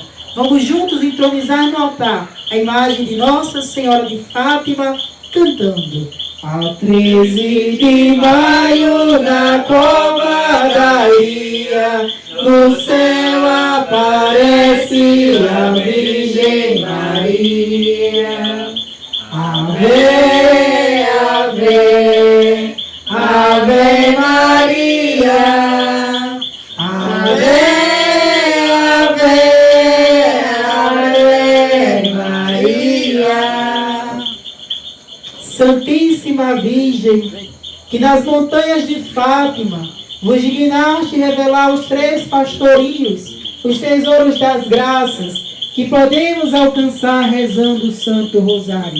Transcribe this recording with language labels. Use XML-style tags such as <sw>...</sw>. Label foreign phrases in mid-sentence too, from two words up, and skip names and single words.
<pt>Vamos juntos entronizar no altar a imagem de Nossa Senhora de Fátima, cantando. Ao 13 de maio, na cova da Ia, no céu aparece a Virgem Maria. Ave, ave, ave Maria. Ave, ave, ave Maria. Santíssima Virgem, que nas montanhas de Fátima vos dignaste revelar os 3 pastorios, os tesouros das graças, que podemos alcançar rezando o Santo Rosário.</pt>